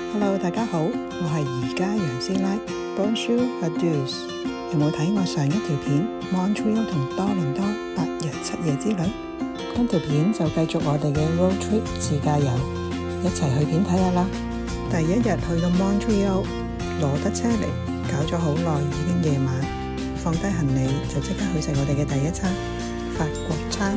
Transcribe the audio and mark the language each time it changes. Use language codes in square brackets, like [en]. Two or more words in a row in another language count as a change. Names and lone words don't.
[yue] Hello， 大家好，我係宜家楊師奶。 [fr] Bonjour à tous， [yue] 有冇睇我上一條片 Montreal 同多倫多8日7夜之旅？嗰條片就繼續我哋嘅 [en] road trip [yue] 自駕遊，一齊去片睇下啦。第一日去到 Montreal， 攞得車嚟，搞咗好耐，已經夜晚，放低行李就即刻去食我哋嘅第一餐法國餐。